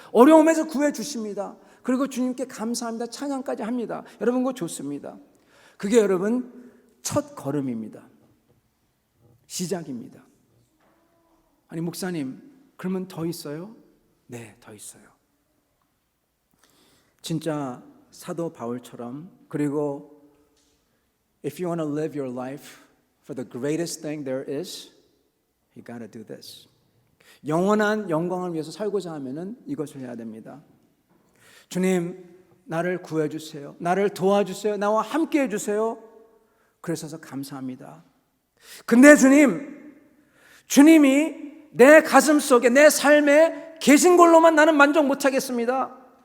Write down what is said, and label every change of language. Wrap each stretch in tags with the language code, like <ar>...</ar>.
<ko>어려움에서 구해주십니다. 그리고 주님께 감사합니다. 찬양까지 합니다. 여러분, 그거 좋습니다. 그게 여러분 첫 걸음입니다. 시작입니다. 아니, 목사님, 그러면 더 있어요? 네, 더 있어요. 진짜 사도 바울처럼, 그리고</ko> <en>If you want to live your life for the greatest thing there is, you got to do this.</en> <ko>영원한 영광을 위해서 살고자 하면은 이것을 해야 됩니다. 주님, 나를 구해주세요. 나를 도와주세요. 나와 함께 해주세요. 그래서 감사합니다. 근데 주님이 내 가슴 속에, 내 삶에 계신 걸로만 나는 만족 못하겠습니다.</ko>